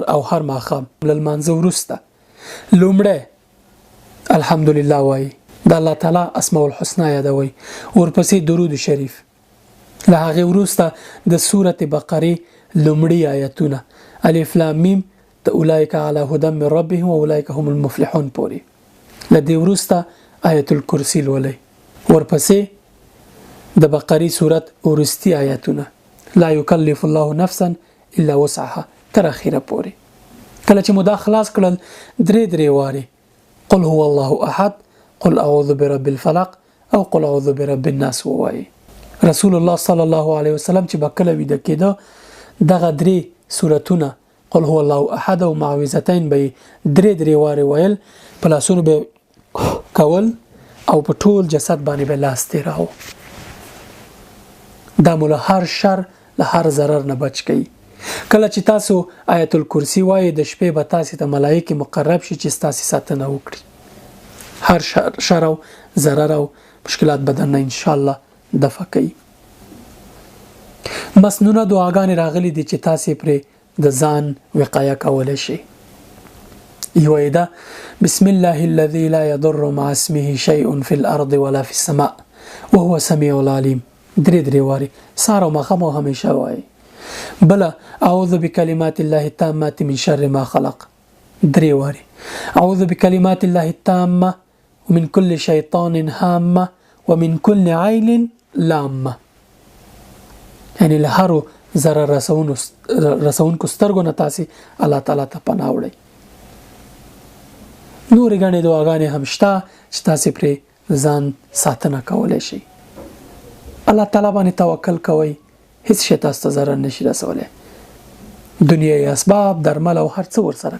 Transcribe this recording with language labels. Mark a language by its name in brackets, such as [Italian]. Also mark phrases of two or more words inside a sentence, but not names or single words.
[Pashto] او هر ماښام له لمانځه وروسته لومړی الحمدلله وایي، د الله تعالی اسماء الحسنا یادوي، ورپسې درود شریف، له هغې وروسته د سورة بقرې لومړي آیتونه [Arabic] الف لام میم [Pashto] د [Arabic] اولئک علی هدی من ربهم واولئک هم المفلحون [Pashto] پورې، له دې وروسته آیت الکرسی لولئ، ورپسې د بقرې سورت ورستی آیتونه [Arabic] لا یکلف الله نفسا الا وسعها [Pashto] تر اخره پورې. کله چې مو دا خلاص کړل درې واري [Arabic] قل هو الله احد، قل اعوذ برب الفلق [Pashto] او [Arabic] قل اعوذ برب الناس [Pashto] ووایي. [Arabic] رسول الله صلی الله علیه وسلم [Pashto] چې بکله ویده کېده دغه درې سورتونه [Arabic] قل هو الله احد [Pashto] او معوذتين به درې واري ویل، په لاسونو به کول او په ټول جسد باندې به لاس تیراو. دا مو له هر شر له هر ضرر نه بچ کی. کله چې تاسو آیت الکرسی وایي د شپې به تاسو ته ملائکه مقرب شي چې تاسو ساتنه وکړي. هر شر او ضرر او مشکلات بدن نه [Arabic] ان شاء الله [Pashto] دفع کوي. مسنونه دعاګانې راغلي دي چې تاسو پرې د ځان وقایه کولای شي. [Arabic] یویدا بسم الله الذي لا يضر مع اسمه شيء في الارض ولا في السماء وهو السميع العليم [Pashto] درې واري سارو مخمو همیشه وای بلا [Arabic] اعوذ بكلمات الله التامات من شر ما خلق [Pashto] درې واري [Arabic] اعوذ بكلمات الله التامه ومن كل شيطان هامه ومن كل عين لامه [Pashto] یعنی له هرو ضرر رسونکو سترګو نه تاسې الله تعالی ته پناه وړئ نورې ګڼې دعاګانې هم شته چې تاسې پرې ځان ساتنه کولی شئ الله تعالی باندې توکل کوئ هیڅ شی تاسو ته ضرر نشي رسولی دنیايي اسباب درمل او هر څه ورسره